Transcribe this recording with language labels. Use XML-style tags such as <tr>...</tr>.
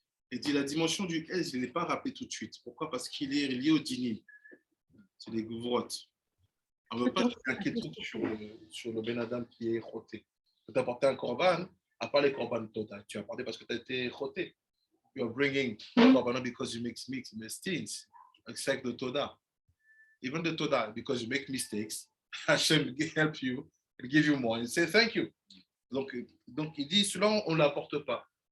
<fr>Et dit la dimension du S, je ne l'ai pas rappelé tout de suite. Pourquoi? Parce qu'il est lié au dinim. C'est les Gvurot. On ne veut pas s'inquiéter sur le Ben Adam qui est roté. Tu as apporté un korban, à part les korban total. Tu as apporté parce que tu as été roté.</fr> <en>You are bringing korban because you make mistakes. Except the Toda. Even the Toda, because you make mistakes, Hashem help you and give you more and say thank you.</en> <fr>Donc il dit, cela on ne l'apporte pas.</fr>